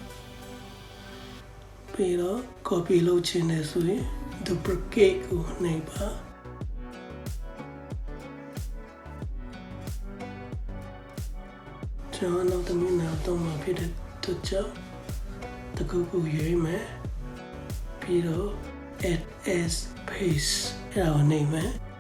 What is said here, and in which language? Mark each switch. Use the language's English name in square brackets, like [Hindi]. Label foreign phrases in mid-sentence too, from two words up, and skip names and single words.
[Burmese] ပြီးတော့ copy လုပ်ချင်တယ်ဆိုရင် duplicate ကိုနှိပ်ပါကျွန်တော်နောက်တစ်မျက်နှာတော့မှာဖြစ်တဲ့အတွက်ကြောင့်တကူကိုရွေးမယ်ပြီးတော့ [English] add as paste [Burmese] အဲ့ဒါကိုနှိပ်မယ်